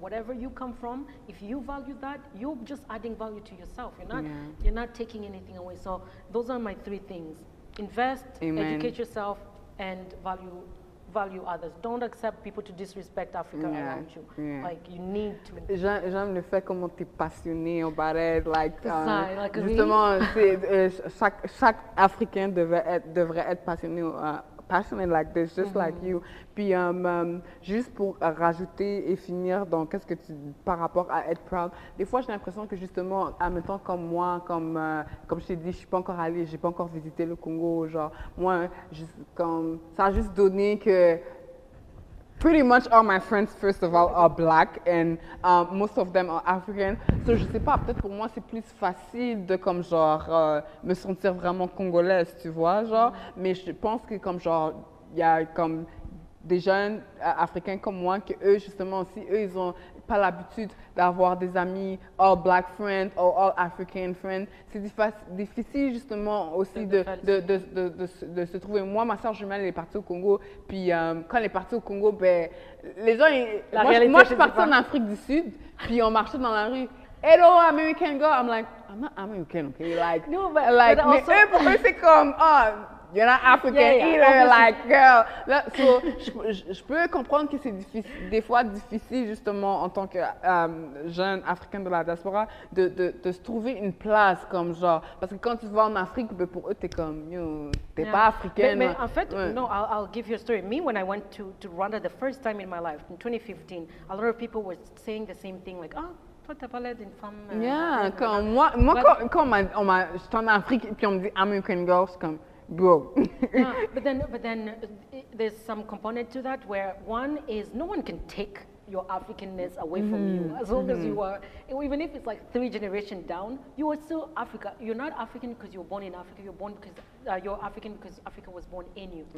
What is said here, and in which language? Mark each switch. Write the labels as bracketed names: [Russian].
[English] Whatever you come from, if you value that, you're just adding value to yourself. You're not taking anything away. So those are my 3 things: invest, educate yourself, and value others. Don't accept people to disrespect Africa around you. Like you need to. [French] J'aime le fait comment tu es passionné [English] about it. Like, [French] justement, chaque Africain devrait être passionné. [English] Passionate like this, just like you. [French] Puis juste pour rajouter et finir, donc qu'est-ce que tu par rapport à être proud. Des fois, j'ai l'impression que justement, admettons comme moi, comme je t'ai dit, je suis pas encore allée, j'ai pas encore visité le Congo. Genre, moi, ça a juste donné que [English] pretty much all my friends, first of all, are black and most of them are African. [French] So, je sais pas, peut-être pour moi, c'est plus facile de, comme genre, me sentir vraiment congolaise, tu vois, genre. Mais je pense que, comme genre, il y a comme des jeunes Africains comme moi, que eux, justement, aussi, eux, ils ont pas l'habitude d'avoir des amis [English] all black friends ou all African friends. [French] C'est difficile justement aussi de se trouver. Moi, ma soeur jumelle, elle est partie au Congo, puis quand elle est partie au Congo, ben, les gens, moi je suis partie en Afrique du Sud, puis on marchait dans la rue. [English] Hello, American girl. I'm like, I'm not American, okay? Like, no, [French] mais [English] also, [French] pour eux, c'est comme, [English] you're not African either, like, girl. [French] So, je peux comprendre que c'est des fois difficile, justement, en tant que jeune africaine de la diaspora, de se trouver une place comme genre. Parce que quand tu vas en Afrique, ben, pour eux, t'es comme, t'es pas africaine. [English] Mais en fait, no, I'll give you a story. Me, when I went to Rwanda the first time in my life, in 2015, a lot of people were saying the same thing, like, [French] toi, t'as pas l'air d'une femme. Comme moi quand j'étais en Afrique et puis on me dit [English] American girl, [French] c'est comme, bro. [English] But then there's some component to that where one is no one can take your Africanness away from you as long as you are, even if it's like 3 generations down, you are still Africa. You're not African because you were born in Africa. You're born because you're African because Africa was born in you.